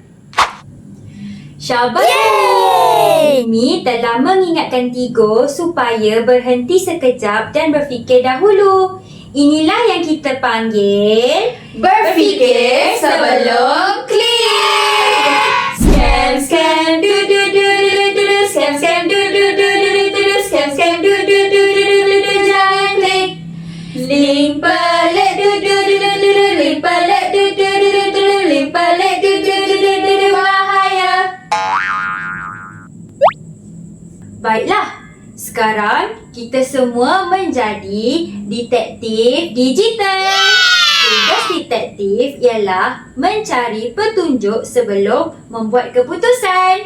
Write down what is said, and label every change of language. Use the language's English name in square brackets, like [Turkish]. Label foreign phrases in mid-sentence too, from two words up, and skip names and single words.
[Malay] Syabas! Yeay! Mimi telah mengingatkan Tigo supaya berhenti sekejap dan berfikir dahulu. inilah yang kita panggil Berfikir sebelum klik. Scam, scam, du du du du du du du, scam, scam, du du du du du du du, scam, scam, du du du du du du du, jangan klik link pelik du du du du du du, link pelik du du du du du du, link pelik du du du du du du, bahaya. Baiklah, sekarang kita semua menjadi detektif digital. Tugas detektif ialah mencari petunjuk sebelum membuat keputusan.